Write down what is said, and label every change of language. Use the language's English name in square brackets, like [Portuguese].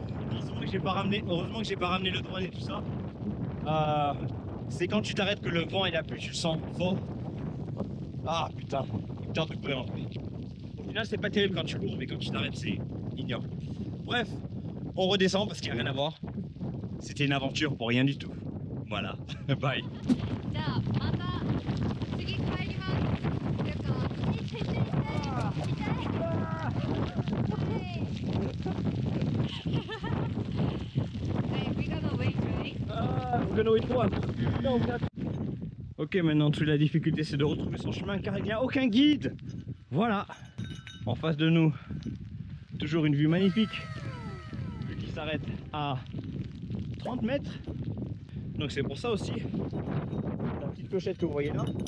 [French] Heureusement que j'ai pas ramené le drone et tout ça. C'est quand tu t'arrêtes que le vent et la pluie tu le sens fort. Ah putain, c'est un truc vraiment. Au final c'est pas terrible quand tu cours, mais quand tu t'arrêtes c'est ignoble. Bref, on redescend parce qu'il n'y a rien à voir. C'était une aventure pour rien du tout. Voilà, bye. [Japanese] じゃあまた次帰りますっていうか痛い痛い痛い [English] Hey, we gonna wait, right? We're gonna wait for one. [French] No, ok, maintenant toute la difficulté c'est de retrouver son chemin car il n'y a aucun guide. Voilà, en face de nous, toujours une vue magnifique qui s'arrête à 30 mètres. Donc c'est pour ça aussi la petite clochette que vous voyez là.